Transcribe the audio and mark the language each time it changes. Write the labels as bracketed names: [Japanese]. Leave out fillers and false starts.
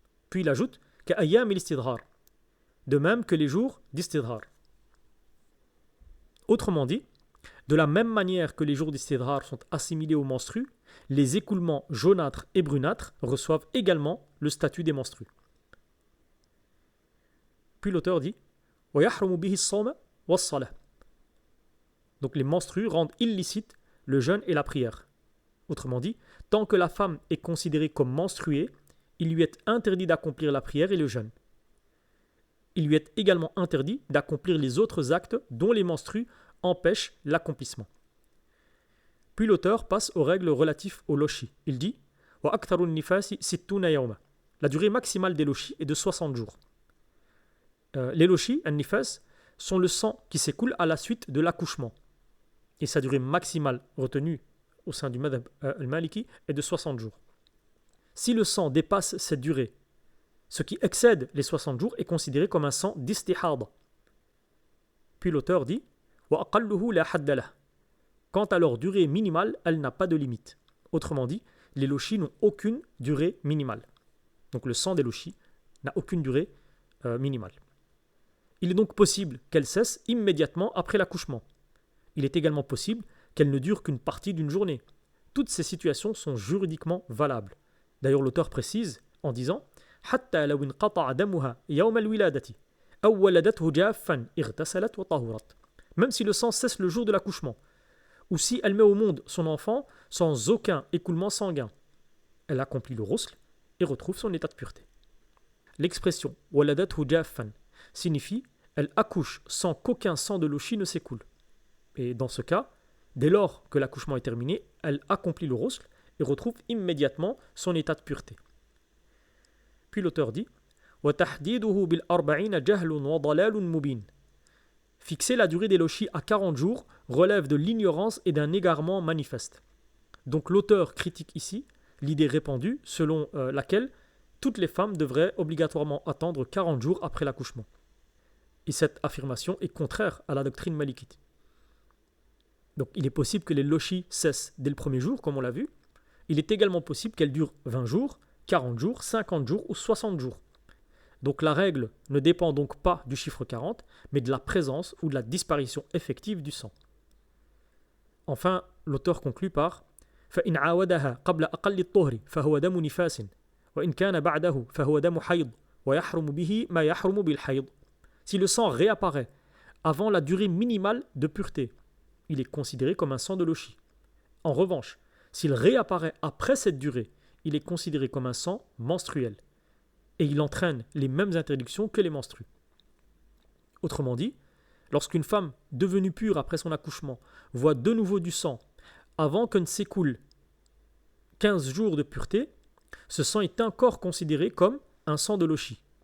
[French] Puis il ajoute [Arabic] كَأَيَّامِ الْإِسْتِدْهَارِ, [French] de même que les jours d'istidrar. Autrement dit, de la même manière que les jours d'istidrar sont assimilés aux menstrues, les écoulements jaunâtres et brunâtres reçoivent également le statut des menstrues. Puis l'auteur dit [Arabic] وَيَحْرُمُ بِهِ الصَّوْمَ وَالصَّلَاةِ. [French] Donc les menstrues rendent illicite le jeûne et la prière. Autrement dit, tant que la femme est considérée comme menstruée, il lui est interdit d'accomplir la prière et le jeûne. Il lui est également interdit d'accomplir les autres actes dont les menstrues empêchent l'accomplissement. Puis l'auteur passe aux règles relatives au loshi. Il dit [Arabic] وَأَكْثَرُ النِّفَاسِ سِتُّونَ يَوْمًا. [French] La durée maximale des loshis est de 60 jours. Les loshis, an-nifas, sont le sang qui s'écoule à la suite de l'accouchement. Et sa durée maximale retenue au sein du madhab al-maliki est de 60 jours. Si le sang dépasse cette durée, ce qui excède les 60 jours est considéré comme un sang d'istihada. Puis l'auteur dit [Arabic] وَأَقَلُّهُ لَا حَدَّ لَهُ. [French] Quant à leur durée minimale, elle n'a pas de limite. Autrement dit, les loshis n'ont aucune durée minimale. Donc le sang des loshis n'a aucune durée minimale. Il est donc possible qu'elle cesse immédiatement après l'accouchement. Il est également possible qu'elle ne dure qu'une partie d'une journée. Toutes ces situations sont juridiquement valables. D'ailleurs, l'auteur précise en disant [Arabic] حتى لو انقطع دمها يوم الولادة أو ولدته جافا اغتسلت وطهرت. [French] Même si le sang cesse le jour de l'accouchement, ou si elle met au monde son enfant sans aucun écoulement sanguin, elle accomplit le ghusl et retrouve son état de pureté. L'expression [Arabic] ولدته جافا [French] signifie elle accouche sans qu'aucun sang de loshi ne s'écoule. Et dans ce cas, dès lors que l'accouchement est terminé, elle accomplit le ghusl et retrouve immédiatement son état de pureté. Puis l'auteur dit [Arabic] وَتَحْدِيدُهُ بِالْأَرْبَعِينَ جَهْلٌ وَضَلَالٌ مُبِينٌ. [French] Fixer la durée des loshis à 40 jours relève de l'ignorance et d'un égarement manifeste. Donc l'auteur critique ici l'idée répandue selon laquelle toutes les femmes devraient obligatoirement attendre 40 jours après l'accouchement. Et cette affirmation est contraire à la doctrine malikite. Donc il est possible que les loshis cessent dès le premier jour, comme on l'a vu. Il est également possible qu'elles durent 20 jours, 40 jours, 50 jours ou 60 jours. Donc la règle ne dépend donc pas du chiffre 40, mais de la présence ou de la disparition effective du sang. Enfin, l'auteur conclut par [Arabic] فَإِنْ عَاوَدَهَا قَبْلَ أَقَلِّ الطُّهْرِ فَهُوَ دَمُ نِفَاسٍ وَإِنْ كَانَ بَعْدَهُ فَهُوَ دَمُ حَيْضٍ وَيَحْرُمُ بِهِ مَا يَحْرُمُ بِالْحَيْضِ. [French] Si le sang réapparaît avant la durée minimale de pureté, il est considéré comme un sang de loshi. En revanche, s'il réapparaît après cette durée, il est considéré comme un sang menstruel. Et il entraîne les mêmes interdictions que les menstrues. Autrement dit, lorsqu'une femme devenue pure après son accouchement voit de nouveau du sang avant que ne s'écoule 15 jours de pureté, ce sang est encore considéré comme un sang de loshi.